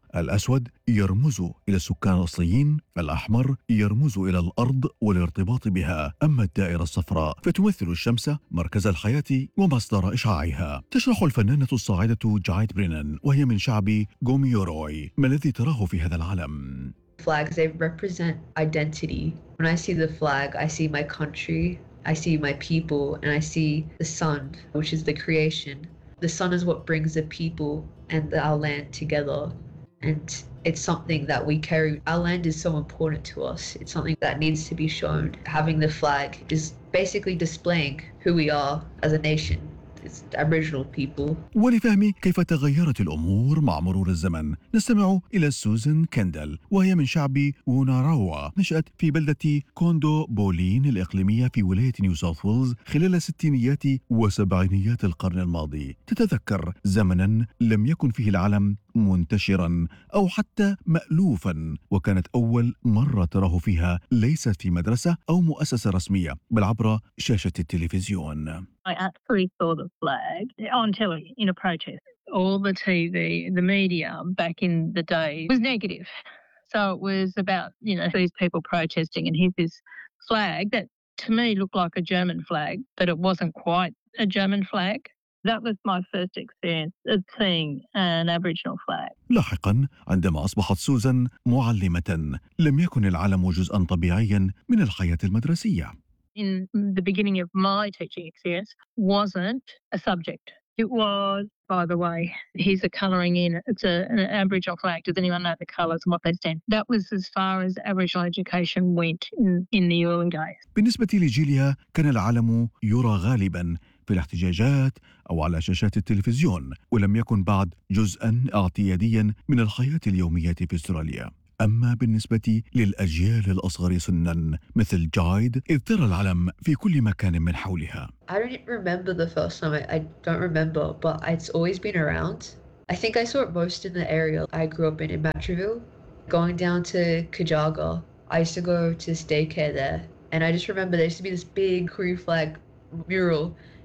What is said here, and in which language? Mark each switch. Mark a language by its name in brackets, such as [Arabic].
[Arabic] الأسود يرمز إلى السكان الأصليين، الأحمر يرمز إلى الأرض والارتباط بها، أما الدائرة الصفراء فتمثل الشمس مركز الحياة ومصدر إشعاعها. تشرح الفنانة الصاعدة جايد برينان وهي من شعب غوميوروي ما الذي تراه في هذا العلم. [English] Flags, they represent identity. When I see the flag, I see my country, I see my people, and I see the sun, which is the creation. The sun is what brings the people and our land together. And it's something that we carry. Our land is so important to us. It's something that needs to be shown. Having the flag is basically displaying who we are as a nation. It's the Aboriginal people. [Arabic] ولفهم كيف تغيرت الأمور مع مرور الزمن نستمع إلى سوزان كندل، وهي من شعب ووناراوا، نشأت في بلدة كوندو بولين الإقليمية في ولاية نيو ساوث ويلز خلال الستينيات وسبعينيات القرن الماضي. تتذكر زمنا لم يكن فيه العلم منتشرا أو حتى مألوفا، وكانت أول مرة تراه فيها ليست في مدرسة أو مؤسسة رسمية بل عبر شاشة التلفزيون. [English] I actually saw the flag on telly in a protest. All the TV, the media back in the day was negative. So it was about, you know, these people protesting and here's this flag that to me looked like a German flag, but it wasn't quite a German flag. That was my first experience of seeing an Aboriginal flag. [Arabic] لاحقاً عندما أصبحت سوزان معلمة لم يكن العالم جزءاً طبيعياً من الحياة المدرسية. [English] In the beginning of my teaching experience wasn't a subject. It was, by the way, here's a colouring in. It's an Aboriginal flag. Does anyone know the colours and what they stand? That was as far as Aboriginal education went in the early days. [Arabic] بالنسبة لجيليا كان العالم يرى غالباً في الاحتجاجات أو على شاشات التلفزيون ولم يكن بعد جزءاً اعتيادياً من الحياة اليومية في أستراليا. أما بالنسبة للأجيال الأصغر سناً مثل جايد إذ ترى العلم في كل مكان من حولها. [English] I don't remember the first time. I don't remember, but it's always been around. I think I saw it most in the area I grew up in Matraville. Going down to Kajaga, I used to go to this daycare there and I just remember there used to be this big Korean flag mural.